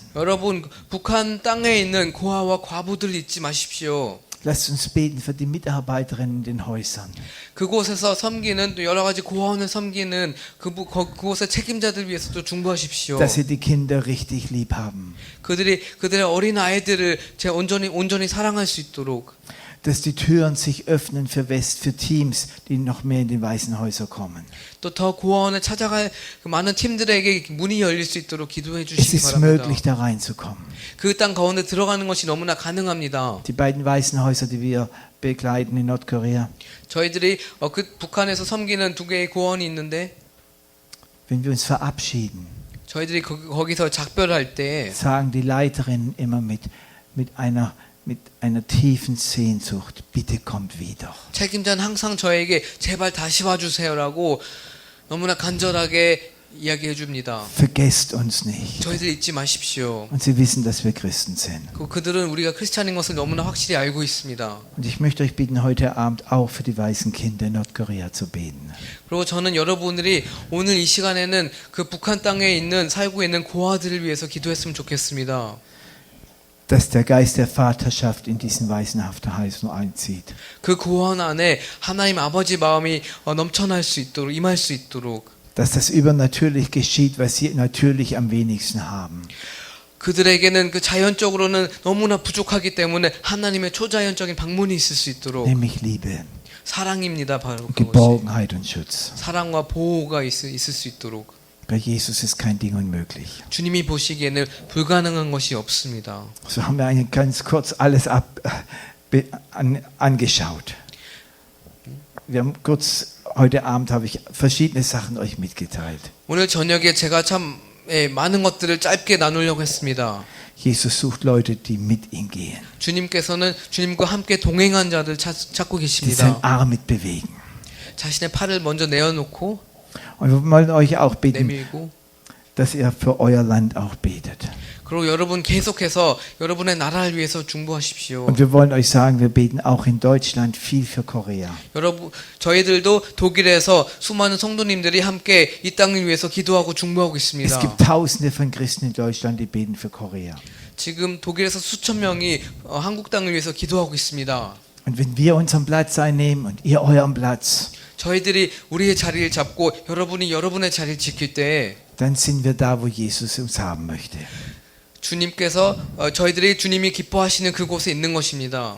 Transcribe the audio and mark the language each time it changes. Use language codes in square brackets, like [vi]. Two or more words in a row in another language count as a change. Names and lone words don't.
[ko] 여러분, 북한 땅에 있는 고아와 과부들 잊지 마십시오. [de] Lasst uns beten für die Mitarbeiterinnen in den Häusern. [ko] 그곳에서 섬기는 또 여러 가지 고아원을 섬기는 그곳의 책임자들 위해서도 중보하십시오. [de] Dass sie die Kinder richtig lieb haben. [ko] 그들의 어린 아이들을 온전히 사랑할 수 있도록. [de] Dass die Türen sich öffnen für Teams, die noch mehr in die Waisenhäuser kommen. [ko] 또 더 고아원에 찾아갈 그 많은 팀들에게 문이 열릴 수 있도록 기도해 [de] Es [ko] 주시기 [de] ist [ko] 바랍니다. [de] möglich, da reinzukommen. [ko] 그 땅 가운데 들어가는 것이 너무나 가능합니다. [de] Die beiden Waisenhäuser, die wir begleiten in Nordkorea, [ko] 저희들이 그 북한에서 섬기는 2개의 고아원이 있는데 [de] wenn wir uns verabschieden, [ko] 저희들이 거기서 작별할 때 [de] sagen die Leiterinnen immer mit einer tiefen Sehnsucht, bitte kommt wieder. [ko] 책임자는 항상 저에게 제발 다시 와주세요라고 너무나 간절하게 이야기해 줍니다. [de] Vergesst uns nicht. [ko] 저희들 잊지 마십시오. [de] Und sie wissen, dass wir Christen sind. [ko] 그들은 우리가 크리스찬인 것을 너무나 확실히 알고 있습니다. [de] Und ich möchte euch bitten, heute Abend auch für die weißen Kinder in Nordkorea zu beten. [ko] 그리고 저는 여러분들이 오늘 이 시간에는 그 북한 땅에 살고 있는 고아들을 위해서 기도했으면 좋겠습니다. [de] Dass der Geist der Vaterschaft in diesen Waisenhafthäusern einzieht. [ko] 그 고아원 안에 하나님 아버지 마음이 넘쳐날 수 있도록 임할 수 있도록 [de] Dass das übernatürlich geschieht, was sie natürlich am wenigsten haben. [ko] 그들에게는 그 자연적으로는 너무나 부족하기 때문에 하나님의 초자연적인 방문이 있을 수 있도록 [de] Nämlich Liebe, [ko] 사랑입니다. 바로 그것이 [de] Geborgenheit und Schutz. [ko] 사랑과 보호가 있을 수 있도록 [de] Bei Jesus ist kein Ding unmöglich. [ko] 주님이 보시기에는 불가능한 것이 없습니다. [de] So haben wir ganz kurz alles angeschaut. Wir haben heute Abend habe ich verschiedene Sachen euch mitgeteilt. [ko] 오늘 저녁에 제가 참 많은 것들을 짧게 나누려고 했습니다. [de] Jesus sucht Leute, die mit ihm gehen, [ko] 주님께서는 주님과 함께 동행한 자들 찾고 [de] die seinen [ko] 계십니다. [de] Arm mitbewegen. [ko] 자신의 팔을 먼저 내어놓고 [de] Und wir wollen euch auch bitten, [ko] 내밀고 [de] dass ihr für euer Land auch betet. [ko] 그리고 여러분 계속해서 여러분의 나라를 위해서 중보하십시오. [de] Und wir wollen euch sagen, wir beten auch in Deutschland viel für Korea. [ko] 여러분 저희들도 독일에서 수많은 성도님들이 함께 이 땅을 위해서 기도하고 중보하고 [de] Es [ko] 있습니다. [de] gibt Tausende von Christen in Deutschland, die beten für Korea. [ko] 지금 독일에서 수천 명이 한국 땅을 위해서 기도하고 있습니다. Und wenn wir unseren Platz einnehmen und ihr euren Platz, 저희들이 우리의 자리를 잡고 여러분이 여러분의 자리를 지킬 때 dann sind wir da, wo Jesus uns haben möchte. 주님께서 저희들이 주님이 기뻐하시는 그곳에 있는 것입니다.